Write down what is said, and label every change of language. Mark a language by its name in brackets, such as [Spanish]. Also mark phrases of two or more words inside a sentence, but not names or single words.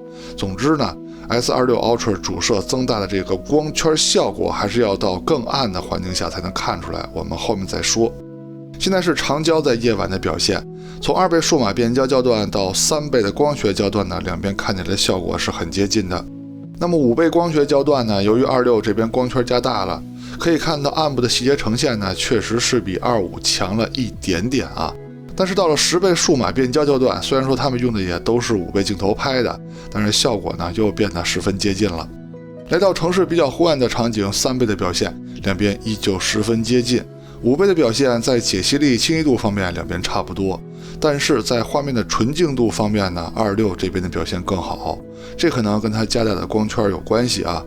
[Chinese] 總之呢，S26 Ultra 主攝增大的這個光圈效果，還是要到更暗的環境下才能看出來，我們後面再說。現在是長焦在夜晚的表現，從2倍數碼變焦焦段到3倍的光學焦段呢，兩邊看起来的效果是很接近的。那麼5倍光学焦段呢，由於26這邊光圈加大了，可以看到暗部的細節呈現呢，確實是比25強了一點點啊。但是到了10倍數碼變焦焦段，雖然說他們用的也都是5倍鏡頭拍的，但是效果呢又變得十分接近了。來到城市比較昏暗的场景，3倍的表現，兩邊依舊十分接近。5倍的表現在解析力、清晰度方面兩邊差不多，但是在畫面的純淨度方面呢，26這邊的表現更好，這可能跟它加大的光圈有關係啊。